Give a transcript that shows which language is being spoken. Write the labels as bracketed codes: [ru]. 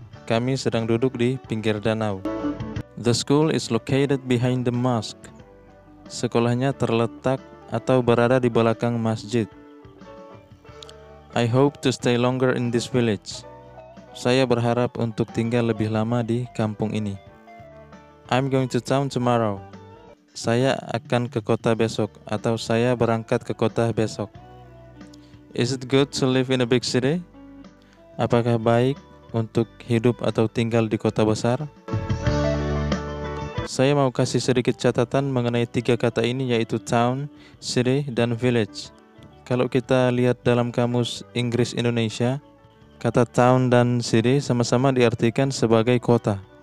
[id] Kami sedang duduk di pinggir danau. [en] The school is located behind the mosque. [id] Sekolahnya terletak atau berada di belakang masjid. [en] I hope to stay longer in this village. [id] Saya berharap untuk tinggal lebih lama di kampung ini. [en] I'm going to town tomorrow. [id] Saya akan ke kota besok, atau saya berangkat ke kota besok. [en] Is it good to live in a big city? [id] Apakah baik untuk hidup atau tinggal di kota besar? Saya mau kasih sedikit catatan mengenai tiga kata ini, yaitu town, city, dan village. Kalau kita lihat dalam kamus Inggris Indonesia, kata town dan city sama-sama diartikan sebagai kota.